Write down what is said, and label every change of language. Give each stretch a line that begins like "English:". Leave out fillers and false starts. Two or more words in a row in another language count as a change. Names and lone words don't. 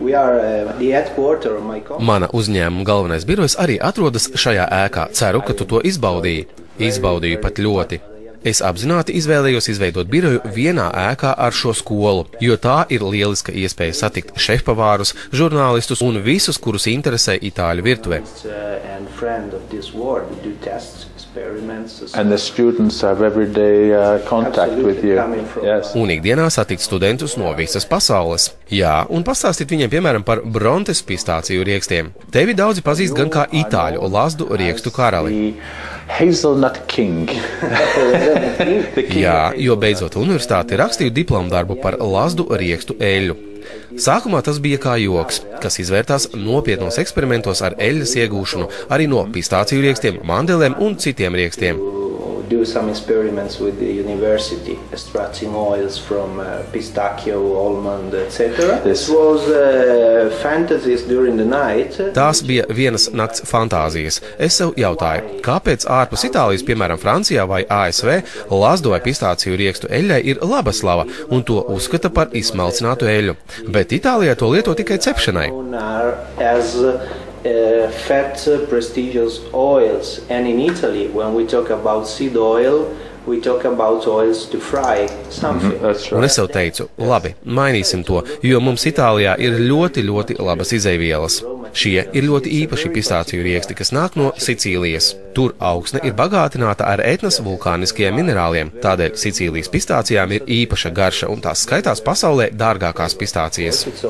Latvian: Mana uzņēmuma galvenais birojs arī atrodas šajā ēkā. Ceru, ka tu to izbaudīji. Izbaudīju pat ļoti. Es apzināti izvēlējos izveidot biroju vienā ēkā ar šo skolu, jo tā ir lieliska iespēja satikt šefpavārus, žurnālistus un visus, kurus interesē itāļu virtuve.
English: And the students have everyday contact with you. Yes.
Latvian: Un ikdienā satikt studentus no visas pasaules. Jā, un pastāstīt viņiem, piemēram, par Brontes pistāciju riekstiem. Tevi daudzi pazīst gan kā itāļu lazdu riekstu karali.
English: Hazelnut King.
Latvian: Jā, jo beidzot universitāti rakstīju diplomu darbu par lazdu riekstu eļļu. Sākumā tas bija kā joks, kas izvērtās nopietnos eksperimentos ar eļļas iegūšanu arī no pistāciju riekstiem, mandelēm un citiem riekstiem.
English: Do some experiments with the university, extracting oils from pistachio, almond, etc. This was fantasies during the night.
Latvian: Tās bija vienas nakts fantāzijas. Es sev jautāju, kāpēc ārpus Itālijas, piemēram, Francijā vai ASV, lazdu vai pistāciju riekstu eļļai ir laba slava un to uzskata par izsmalcinātu eļļu, bet Itālijā to lieto tikai cepšanai.
English: Fat, prestigious oils, and in Italy, when we talk about seed oil, we talk about oils to fry something.
Latvian: Un es sev teicu, labi, mainīsim to, jo mums Itālijā ir ļoti, ļoti labas izeivielas. Šie ir ļoti īpaši pistāciju rieksti, kas nāk no Sicīlijas. Tur augsne ir bagātināta ar etnas vulkāniskajiem minerāliem, tādēļ Sicīlijas pistācijām ir īpaša garša un tās skaitās pasaulē dārgākās pistācijas.